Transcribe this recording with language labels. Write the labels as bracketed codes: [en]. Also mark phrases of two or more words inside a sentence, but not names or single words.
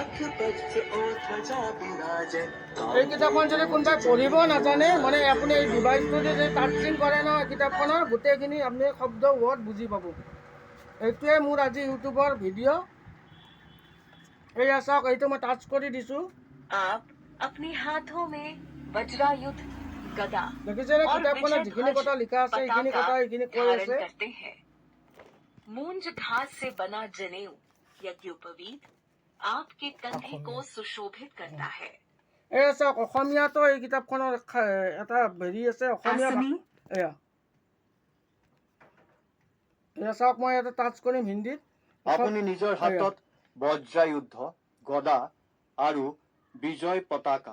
[as] এই কিতাপখন যদি কোনোবাই পঢ়িব নাজানে, মানে আপুনি এই ডিভাইচটো যদি টাচিং কৰে ন কিতাপখনৰ, গোটেইখিনি আপুনি শব্দ ৱৰ্ড বুজি পাব। এইটোৱে মোৰ আজি ইউটিউবৰ ভিডিঅ'। এয়া চাওক, এইটো মই টাচ কৰি দিছোঁ। [hi] अपने हाथों में वज्रायुध गदा [as] দেখিছেনে? কিতাপখনত যিখিনি কথা লিখা আছে সেইখিনি কথা এইখিনি কৈ আছে। [hi] करते हैं। मूंज घास से बना जनेऊ यज्ञोपवीत आपके कंधे को सुशोभित करता है। [as] এয়া চাওক, অসমীয়াতো এই কিতাপখনৰ এটা হেৰি আছে, অসমীয়া এয়া এয়া চাওক, মই এটা টাচ কৰিম হিন্দীত। আপুনি নিজৰ হাতত বজ্ৰায়ুদ্ধ গদা আৰু বিজয় পতাকা